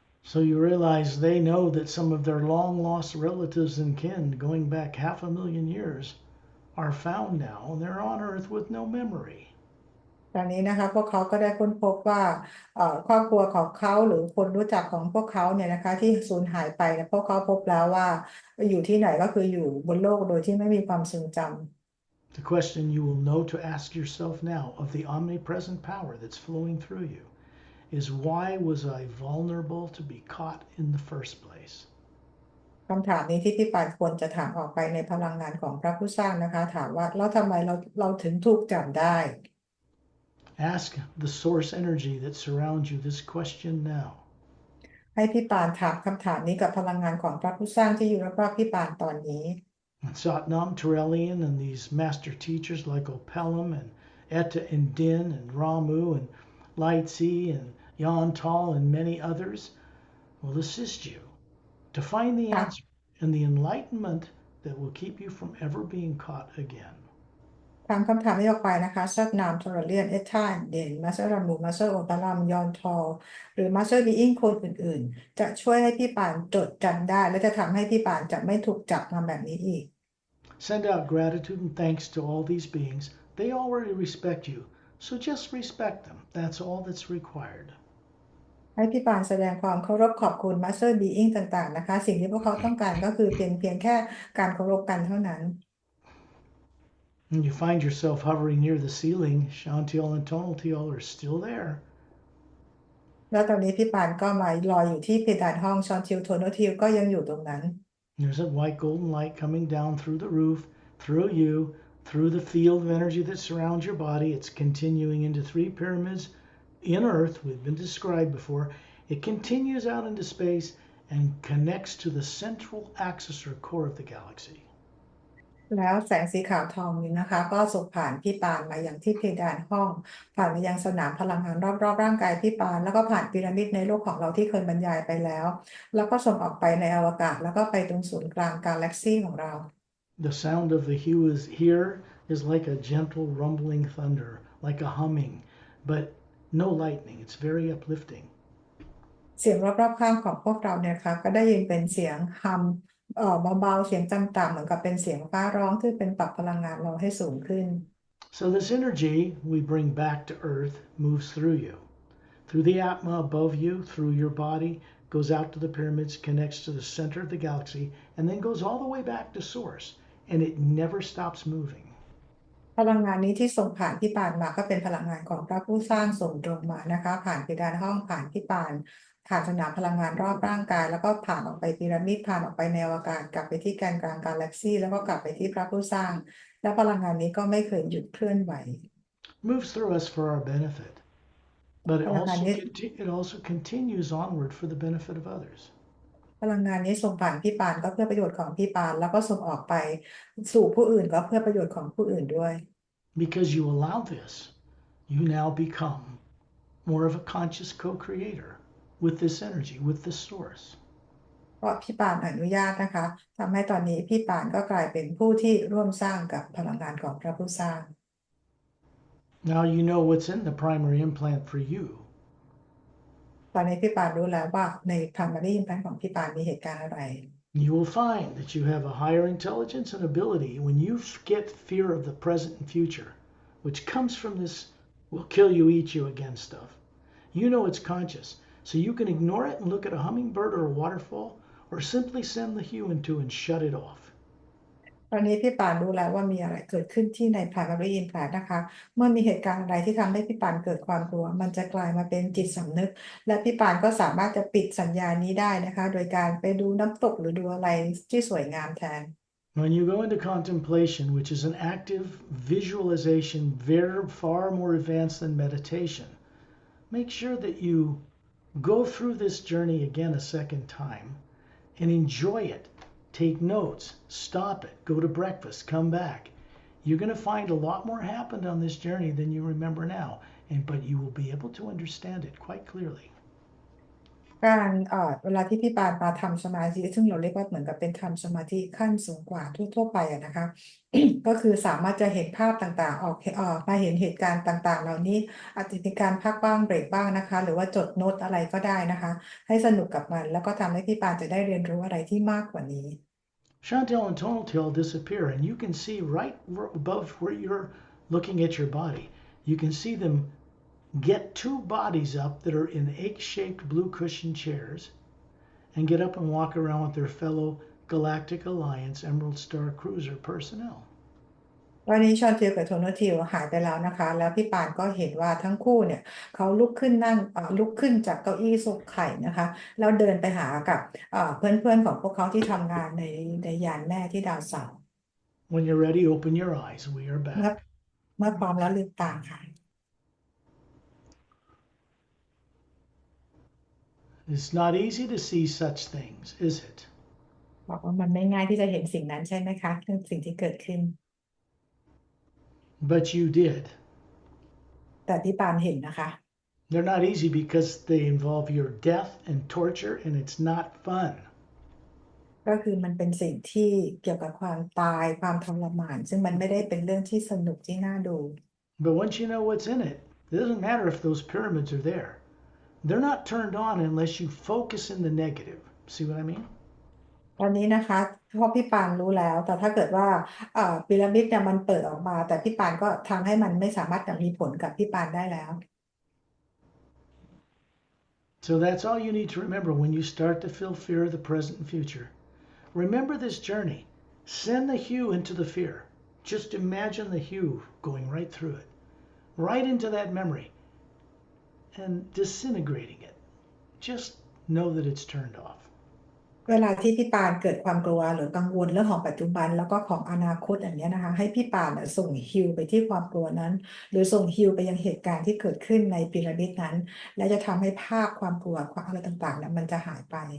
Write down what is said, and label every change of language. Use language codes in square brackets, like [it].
[en] So you realize they know that some of their long lost relatives and kin going back 500,000 years are found now and they're on Earth with no memory. [th] ตอนนี้นะคะพวกเขาก็ได้ค้นพบว่าครอบครัวของเขาหรือคนรู้จักของพวกเขาเนี่ยนะคะที่สูญหายไปพวกเขาพบแล้วว่าอยู่ที่ไหนก็คืออยู่บนโลกโดยที่ไม่มีความทรงจำ [en] The question you will know to ask yourself now of the omnipresent power that's flowing through you is why was I vulnerable to be caught in the first place? [th] คำถามนี้ที่พี่ปานควรจะถามออกไปในพลังงานของพระผู้สร้างนะคะถามว่าแล้วทำไมเราถึงถูกจับได้ [en] Ask the source energy that surrounds you this question now. [th] ให้พี่ปานถามคำถามนี้กับพลังงานของพระผู้สร้างที่อยู่รอบๆพี่ปานตอนนี้ [en] Satnam, Turelian, and these master teachers like Opelum and Etta and Din and Ramu and Lightsey and Yantal and many others will assist you to find the answer and the enlightenment that will keep you from ever being caught again. [th] ถามคำถามนี้ออกไปนะคะซัดนามทรเลียนเอธานเด่นมาสเตอร์รามูมาสเตอร์โอตารามยอนทอลหรือมาสเตอร์บีอิงคนอื่นๆจะช่วยให้พี่ปานจดจำได้และจะทำให้พี่ปานจะไม่ถูกจับมาแบบนี้อีก [en] Send out gratitude and thanks to all these beings. They already respect you, so just respect them. That's all that's required. [th] ให้พี่ปานแสดงความเคารพขอบคุณมาสเตอร์บีอิงต่างๆนะคะสิ่งที่พวกเขาต้องการก็คือเพียงแค่การเคารพกันเท่านั้น [en] And you find yourself hovering near the ceiling, Shantiel and Tonaltiel are still there. [th] แล้วตอนนี้พี่ปานก็มาลอยอยู่ที่เพดานห้องชอนทิลโทโนทิลก็ยังอยู่ตรงนั้น [en] There's a white golden light coming down through the roof, through you, through the field of energy that surrounds your body. It's continuing into 3 pyramids in Earth, we've been described before. It continues out into space and connects to the central axis or core of the galaxy. [th] แล้วแสงสีขาวทองนี้นะคะก็ส่งผ่านพี่ปานมาอย่างที่เพดานห้องผ่านมายังสนามพลังงานรอบๆร่างกายพี่ปานแล้วก็ผ่านพีระมิดในโลกของเราที่เคยบรรยายไปแล้วแล้วก็ส่งออกไปในอวกาศแล้วก็ไปตรงศูนย์กลางกาแล็กซี่ของเรา [en] The sound of the hue is here is like a gentle rumbling thunder, like a humming, but no lightning. It's very uplifting. [th] เสียงรอบๆข้างของพวกเราเนี่ยค่ะก็ได้ยินเป็นเสียงฮัมเบาๆเสียงต่ำๆเหมือนกับเป็นเสียงฟ้าร้องที่เป็นปรับพลังงานเราให้สูงขึ้น [en] So this energy we bring back to Earth moves through you, through the atma above you, through your body, goes out to the pyramids, connects to the center of the galaxy, and then goes all the way back to source, and it never stops moving. [th] พลังงานนี้ที่ส่งผ่านพี่ปานมาก็เป็นพลังงานของพระผู้สร้างส่งตรงมานะคะผ่านเพดานห้องผ่านพี่ปานผ่านสนามพลังงานรอบร่างกายแล้วก็ผ่านออกไปพีระมิดผ่านออกไปในอวกาศกลับไปที่แกนกลางกาแล็กซี่แล้วก็กลับไปที่พระผู้สร้างและพลังงานนี้ก็ไม่เคยหยุดเคลื่อนไหว [en] Moves through us for our benefit. But [th] พลังงานนี้ [en] it also continues onward for the benefit of others. [th] พลังงานนี้ส่งผ่านพี่ปานก็เพื่อประโยชน์ของพี่ปานแล้วก็ส่งออกไปสู่ผู้อื่นก็เพื่อประโยชน์ของผู้อื่นด้วย [en] Because you allow this, you now become more of a conscious co-creator with this energy, with this source. [th] เพราะพี่ปานอนุญาตนะคะทำให้ตอนนี้พี่ปานก็กลายเป็นผู้ที่ร่วมสร้างกับพลังงานของพระผู้สร้าง [en] Now you know what's in the primary implant for you. [th] ตอนนี้พี่ปานรู้แล้วว่าใน primary implant ของพี่ปานมีเหตุการณ์อะไร [en] You will find that you have a higher intelligence and ability when you get fear of the present and future, which comes from this will kill you, eat you again stuff. You know it's conscious, so you can ignore it and look at a hummingbird or a waterfall, or simply send the hue into and shut it off. [th] ตอนนี้พี่ปานรู้แล้วว่ามีอะไรเกิดขึ้นที่ใน primary implant นะคะ เมื่อมีเหตุการณ์อะไรที่ทำให้พี่ปานเกิดความกลัวมันจะกลายมาเป็นจิตสำนึก และพี่ปานก็สามารถจะปิดสัญญาณนี้ได้นะคะ โดยการไปดูน้ำตกหรือดูอะไรที่สวยงามแทน [en] When you go into contemplation, which is an active visualization, very far more advanced than meditation, make sure that you go through this journey again a second time and enjoy it. Take notes, stop it, go to breakfast, come back. You're going to find a lot more happened on this journey than you remember now, but you will be able to understand it quite clearly. [th] การเวลาที่พี่ปานมาทำสมาธิซึ่งเราเรียกว่าเหมือนกับเป็นทำสมาธิขั้นสูงกว่าทั่วไปนะคะ ก็คือสามารถจะเห็นภาพต่างๆมาเห็นเหตุการณ์ต่างๆ เหล่านี้อาจจะมีการพักบ้างเบรกบ้างนะคะ หรือว่าจดโน้ตอะไรก็ได้นะคะ ให้สนุกกับมันแล้วก็ทำให้พี่ปานจะได้เรียนรู้อะไรที่มากกว่านี้ [en] Chantel and tonal tail disappear, and you can see right above where you're looking at your body. You can see them get two bodies up that are in egg-shaped blue cushion chairs and get up and walk around with their fellow Galactic Alliance Emerald Star Cruiser personnel. [th] วันนี้ชอนเทียวกับโทโนทิวหายไปแล้วนะคะ แล้วพี่ปานก็เห็นว่าทั้งคู่เนี่ยเขาลุกขึ้นจากเก้าอี้สุกไข่นะคะแล้วเดินไปหากับเพื่อนๆของพวกเขาที่ทำงานในยานแม่ที่ดาวเสาร์ [en] When you're ready, open your eyes. We are back. [th] เมื่อพร้อมแล้วลืมตาค่ะ [en] It's not easy to see such things, is it? [th] บอกว่ามันไม่ง่ายที่จะเห็นสิ่งนั้นใช่ไหมคะเรื่องสิ่งที่เกิดขึ้น [en] But you did. [th] แต่ที่ปานเห็นนะคะ [en] They're not easy because they involve your death and torture, and it's not fun. [th] ก็คือมันเป็นสิ่งที่เกี่ยวกับความตายความทรมานซึ่งมันไม่ได้เป็นเรื่องที่สนุกที่น่าดู [en] But once you know what's in it, it doesn't matter if those pyramids are there. They're not turned on unless you focus in the negative. See what I mean? [th] ตอนนี้นะคะเพราะพี่ปานรู้แล้ว แต่ถ้าเกิดว่าพีระมิดเนี่ยมันเปิดออกมา แต่พี่ปานก็ทำให้มันไม่สามารถจะมีผลกับพี่ปานได้แล้ว [en] So that's all you need to remember when you start to feel fear of the present and future. Remember this journey. Send the hue into the fear. Just imagine the hue going right through it, right into that memory, and disintegrating it. Just know that it's turned off. [th] เวลาที่พี่ปานเกิดความกลัวหรือกังวลเรื่องของปัจจุบันแล้วก็ของอนาคตอย่างนี้นะคะให้พี่ปานส่งฮิวไปที่ความกลัวนั้น หรือส่งฮิวไปยังเหตุการณ์ที่เกิดขึ้นในพีระมิดนั้น และจะทำให้ภาพความกลัวความอะไรต่างๆนั้นมันจะหายไป